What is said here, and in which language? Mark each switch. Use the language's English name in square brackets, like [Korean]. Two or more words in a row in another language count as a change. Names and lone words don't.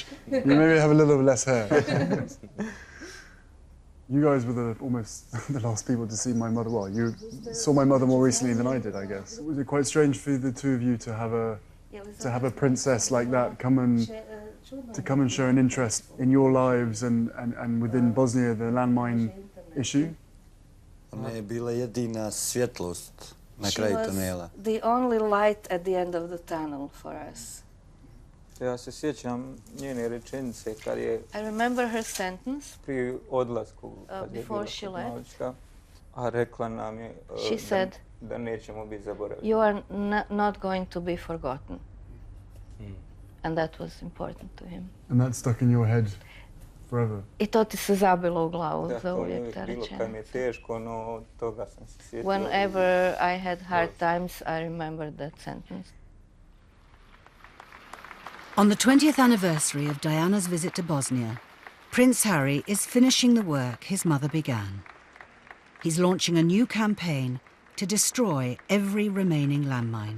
[English] You maybe have a little less hair. You guys were almost the last people to see my mother. Well, you saw my mother more recently than I did, I guess. Was it quite strange for the two of you to have a princess like that come and show an interest in your lives and within Bosnia, the landmine issue? [Bosnian] Ona je bila jedina svjetlost na [English] She [Bosnian] kraju [English] was [Bosnian] tunela. [English] the only light at the end of the tunnel for us. [Bosnian] Ja se sjećam njene rečenice kad je [English] I remember her sentence [Bosnian] prije odlasku kad je [English] before [Bosnian] bila [English] she [Bosnian] kod [English] left. [Bosnian] Malića, a rekla nam je [English] She said, [Bosnian] da nećemo biti zaboravljeni. [English] "You are not going to be forgotten." And that was important to him. And that stuck in your head forever. [Bosnian] I to ti se zabilo u glavu Da, za to mi je uvijek ta uvijek bilo kad mi je rečenica. teško, no toga sam se sjetio. [English] Whenever I had hard times, I remembered that sentence. On the 20th anniversary of Diana's visit to Bosnia, Prince Harry is finishing the work his mother began. He's launching a new campaign to destroy every remaining landmine.